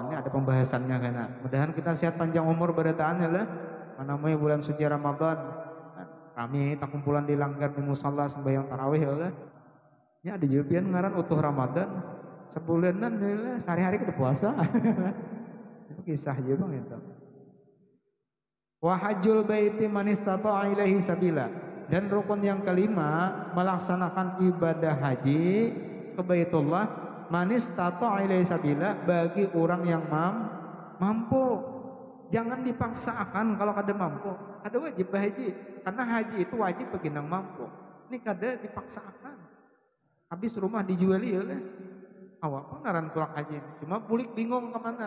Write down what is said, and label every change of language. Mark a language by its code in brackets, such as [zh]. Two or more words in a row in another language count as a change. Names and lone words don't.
[bjn] Ini ada pembahasannya karena. Mudahan kita sehat panjang umur bertahan ya lah. Manamanya bulan suci Ramadan. Kami tak kumpulan di langgar di musalla sembahyang tarawih ya lah. Ini ada juga ngaran utuh Ramadan. Sebulanan ya lah, sehari-hari kita puasa. Itu kisah aja bang itu. [ar] وحج البيت من استطاع إليه سبيلا, [id] dan rukun yang kelima melaksanakan ibadah haji ke Baitullah [ar] من استطاع إليه سبيلا [id] bagi orang yang mampu. [bjn] jangan dipaksakan kalau kada mampu. Kada wajib haji, karena haji itu wajib bagi nang mampu. Ini kada dipaksakan. Habis rumah dijuali ya lah. Awak pun ngaran tulak haji, cuma bulik bingung kemana.